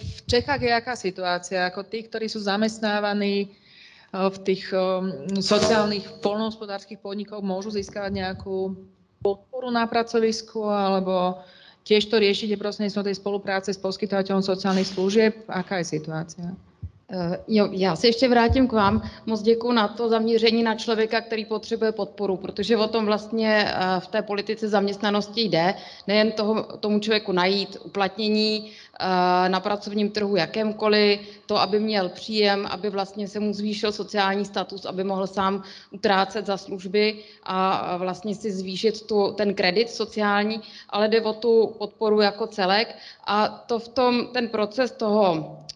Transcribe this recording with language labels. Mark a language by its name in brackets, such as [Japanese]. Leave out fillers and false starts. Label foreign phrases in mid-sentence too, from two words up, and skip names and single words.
[Slovak] V Čechách je aká situácia? Ako tí, ktorí sú zamestnávaní v tých sociálnych poľnohospodárskych podnikoch, môžu získavať nejakú podporu na pracovisku, alebo tiež to riešite prostredníctvom tej spolupráce s poskytovateľom sociálnych služieb? Aká je situácia? [Czech] Jo, já se ještě vrátím k vám. Moc děkuji na to zaměření na člověka, který potřebuje podporu, protože o tom vlastně v té politice zaměstnanosti jde. Nejen tomu člověku najít uplatnění na pracovním trhu jakémkoliv, to, aby měl příjem, aby vlastně se mu zvýšil sociální status, aby mohl sám utrácet za služby a vlastně si zvýšit ten kredit sociální, ale jde o tu podporu jako celek a to v tom ten proces toho